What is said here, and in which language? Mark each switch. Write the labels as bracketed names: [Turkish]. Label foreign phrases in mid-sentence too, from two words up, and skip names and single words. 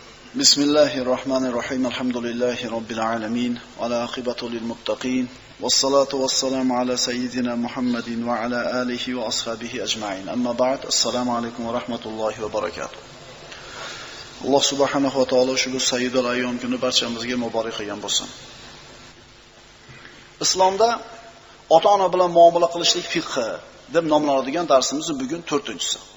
[Arabic] بسم الله الرحمن الرحيم الحمد لله رب العالمين. والعاقبة للمتقين والصلاة والسلام على سيدنا محمد وعلى آله وأصحابه أجمعين. أما بعد. السلام عليكم ورحمة الله وبركاته. [Uzbek] Alloh [Arabic] سبحانه وتعالى [Uzbek] shu [Arabic] سيد الأيام [Uzbek] kuni barchamizga muborak qilgan bo'lsin. Islomda ota-ona bilan muomala qilishlik fiqhi deb nomlanadigan darsimiz bugun 4-si.